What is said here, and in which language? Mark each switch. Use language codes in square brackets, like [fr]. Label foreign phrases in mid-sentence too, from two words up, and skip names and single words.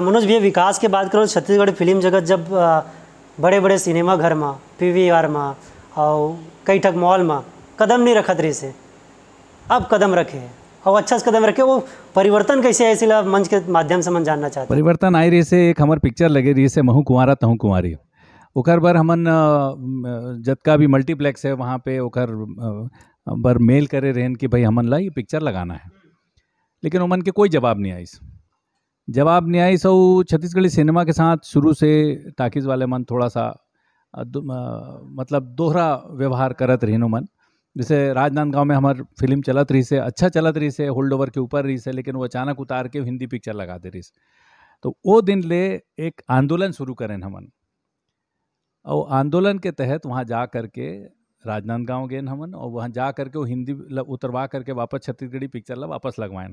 [hne] मनोज भैया विकास के बात करो, छत्तीसगढ़ फिल्म जगत जब बड़े बड़े सिनेमा घर में, PVR में और कई ठक मॉल में कदम नहीं रखत रही से, अब कदम रखे और अच्छा से कदम रखे। वो परिवर्तन कैसे है इसलिए मंच के माध्यम से मन जानना चाहते। परिवर्तन आई रही से एक हमार पिक्चर लगे रही से महू कुंवारा तहू कुंवारी, ओकर बर हमन जतका भी मल्टीप्लेक्स है वहाँ पे ओकर बर मेल करे रहन कि भाई हमन ला ये पिक्चर लगाना है, लेकिन उमन के कोई जवाब नहीं आई। सो छत्तीसगढ़ी सिनेमा के साथ शुरू से टाकीज वाले मन थोड़ा सा मतलब दोहरा व्यवहार करत रहन उमन, जैसे राजनांदगांव में हमार फिल्म चलत रही से, अच्छा चलत रही से, [en] hold over [hne] के ऊपर रही से, लेकिन वो अचानक उतार के हिंदी पिक्चर लगा दे रही से। तो वो दिन ले एक आंदोलन शुरू करें हमन, और आंदोलन के तहत वहाँ जा करके राजनांदगांव गए हमन, और वहाँ जा करके वो हिंदी उतरवा करके वापस छत्तीसगढ़ी पिक्चर ला वापस लगवाएं।